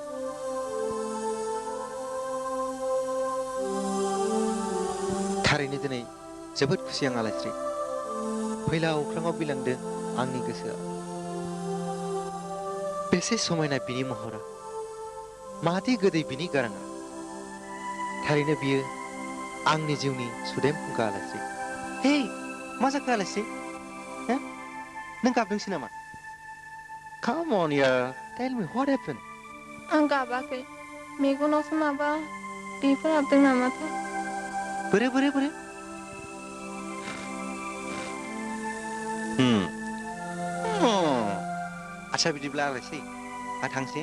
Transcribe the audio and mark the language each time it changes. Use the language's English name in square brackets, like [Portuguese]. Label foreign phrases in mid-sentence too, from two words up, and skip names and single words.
[Bodo] थारैनो दिनै जोबोद खुसि आं आलायस्रि फैला अख्राङाव बिलांदों आंनि गोसोआ बेसे समायना बिनि महरा मादि गोदै बिनि गाराङा थारैनो बियो आंनि जिउनि सुदेम फुंखा आलायस्रि हे मा जाखो आलायस्रि नों गाबदोंसो नामा [English] Come on [Bodo] यार [English] tell me what happened [Bodo] आं गाबाखै मेगनावसो माबा दैफोर हाबदों नामाथाय बोरो आच्छा बिदिब्ला आलायस्रि आं थांसै